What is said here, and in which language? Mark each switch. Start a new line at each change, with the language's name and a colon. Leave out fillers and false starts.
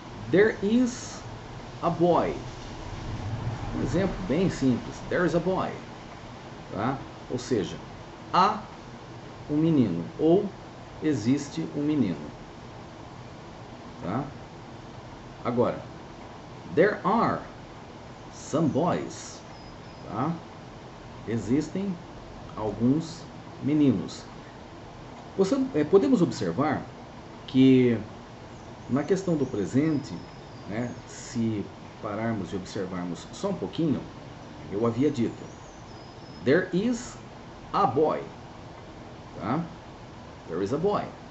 English: There is a boy. Um exemplo bem simples.
Portuguese: There is a boy, tá? Ou seja, há um menino ou existe um menino, tá?
English: Agora, there are some boys, tá?
Portuguese: Existem alguns meninos. Podemos observar que na questão do presente, né, se pararmos e observarmos só um pouquinho, eu havia dito there is a boy, tá? There is a boy.